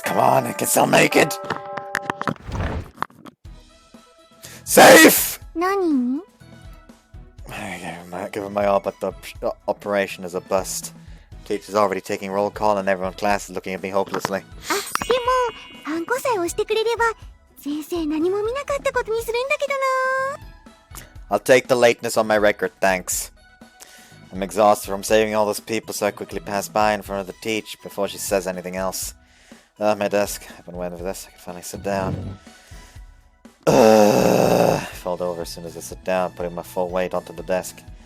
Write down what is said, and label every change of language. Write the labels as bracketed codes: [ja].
[en] Come on, I can still make it. Safe! [ja] 何？ [en] Give him my all, but the operation is a bust. Teacher's already taking roll call and everyone in class is looking at me hopelessly. [ja] あ、でも、ハンコさえ押してくれれば、先生何も見なかったことにするんだけどな。 [en] I'll take the lateness on my record, thanks. I'm exhausted from saving all those people, so I quickly pass by in front of the teacher before she says anything else. My desk. I've been waiting for this. I can finally sit down. I fold over as soon as I sit down, putting my full weight onto the desk.